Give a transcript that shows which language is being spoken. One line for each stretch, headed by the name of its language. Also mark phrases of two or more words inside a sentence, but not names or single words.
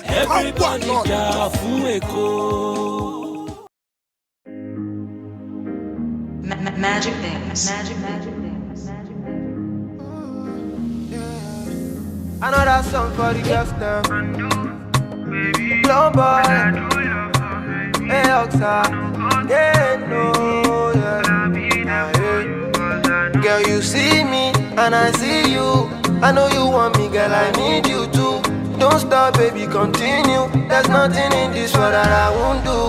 Yoruba: Everybody da fun Eko.
English: Magic things. Another song for the girls now. Blow boy, hey Oxa, yeah no, yeah. Girl, you see me and I see you. I know you want me, girl, I need you too. Don't stop, baby, continue. There's nothing in this world that I won't do.